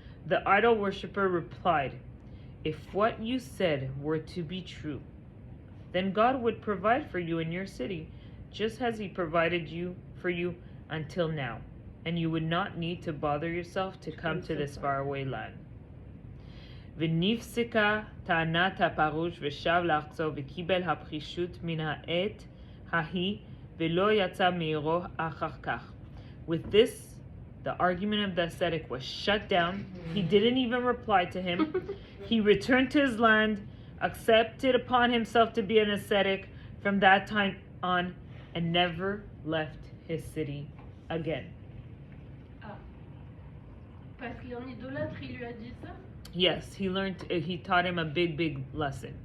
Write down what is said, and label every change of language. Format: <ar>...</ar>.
<en>The idol worshipper replied, if what you said were to be true, then God would provide for you in your city, just as he provided for you until now, and you would not need to bother yourself to come to this faraway land.</en> <he>ונפסקה טענת הפרוש ושב לארצו וקיבל הפרישות מן העת ההיא ולא יצא מעירו אחר כך.</he> <en>With this, the argument of the ascetic was shut down. He didn't even reply to him. He returned to his land, accepted upon himself to be an ascetic from that time on, and never left his city again.</en> <fr>Parce qu'en idolâtre, il lui a dit ça?</fr> <en>Yes, he taught him a big lesson.</en>